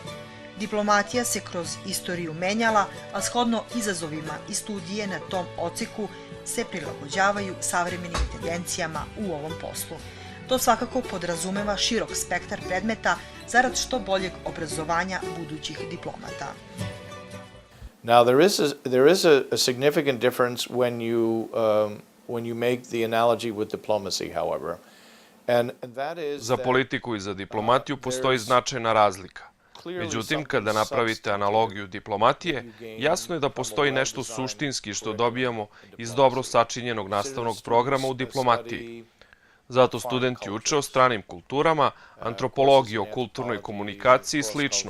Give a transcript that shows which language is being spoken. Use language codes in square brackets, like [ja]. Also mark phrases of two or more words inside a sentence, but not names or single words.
[sr] Diplomatija se kroz istoriju menjala, a shodno izazovima i studije na tom odseku se prilagođavaju savremenim tendencijama u ovom poslu. To svakako podrazumeva širok spektar predmeta zarad što boljeg obrazovanja budućih diplomata. [en] Now there is a significant difference when you make the analogy with diplomacy, however. [sr] Za politiku i za diplomatiju postoji značajna razlika. Međutim, kada napravite analogiju diplomatije, jasno je da postoji nešto suštinski što dobijamo iz dobro sačinjenog nastavnog programa u diplomatiji. Zato studenti uče o stranim kulturama, antropologiji, o kulturnoj komunikaciji i slično.